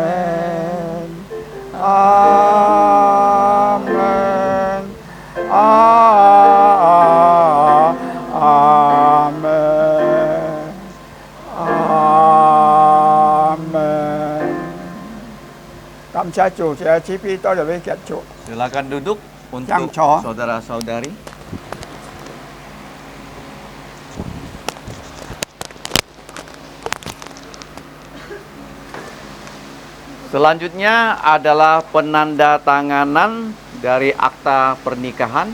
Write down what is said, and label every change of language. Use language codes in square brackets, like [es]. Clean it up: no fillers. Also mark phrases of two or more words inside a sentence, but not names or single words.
[zh] 阿門，阿門，阿門。感謝主， [id] saya CP [zh] 到這邊結束。 [id] Silakan duduk untuk Yang cowok. saudara-saudari. Selanjutnya adalah penandatanganan dari akta pernikahan.